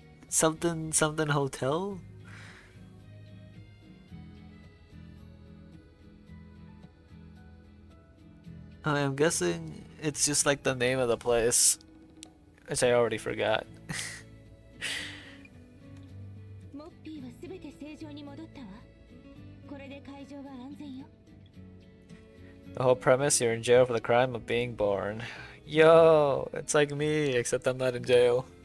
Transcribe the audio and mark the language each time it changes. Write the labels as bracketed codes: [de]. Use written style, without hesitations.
[en] Something hotel. I'm guessing it's just like the name of the place, which I already forgot. [ja] モッピーはすべて正常に戻ったわ。これで会場は安全よ。 [en] The whole premise, you're in jail for the crime of being born. Yo, it's like me, except I'm not in jail.